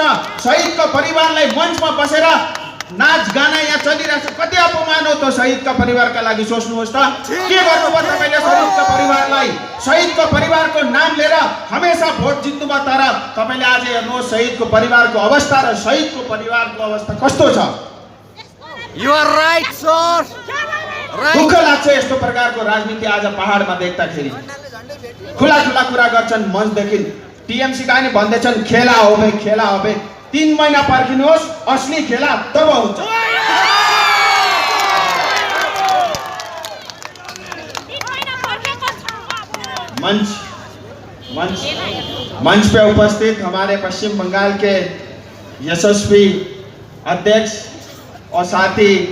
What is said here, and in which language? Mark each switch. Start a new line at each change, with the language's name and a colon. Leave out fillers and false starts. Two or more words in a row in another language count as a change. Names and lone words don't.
Nepali: शहीदको परिवारलाई मञ्चमा बसेर नाच गाना यहाँ चलिरहेछ। कति अपमान हो त शहीदका परिवारका लागि, सोच्नुहोस् त। के गर्नुभयो तपाईँले शहीदका परिवारलाई? शहीदको परिवारको नाम लिएर हमेसा भोट जित्नुभयो, तर तपाईँले आज हेर्नुहोस् शहीदको परिवारको अवस्था र शहीदको परिवारको अवस्था कस्तो छ।
English: You are right, sir.
Nepali: दुःख लाग्छ यस्तो प्रकारको राजनीति आज पहाडमा देख्दाखेरि। खुला खुला कुरा गर्छन् मञ्चदेखि। टीएमसी का नि भन्दैछन्
Bangla: খেলা হবে, খেলা হবে।
Nepali: 3 महिना पर्खिनुहोस्, असली खेला तब हुन्छ।
Hindi: मंच पे उपस्थित हमारे पश्चिम बंगाल के यशस्वी अध्यक्ष और साथी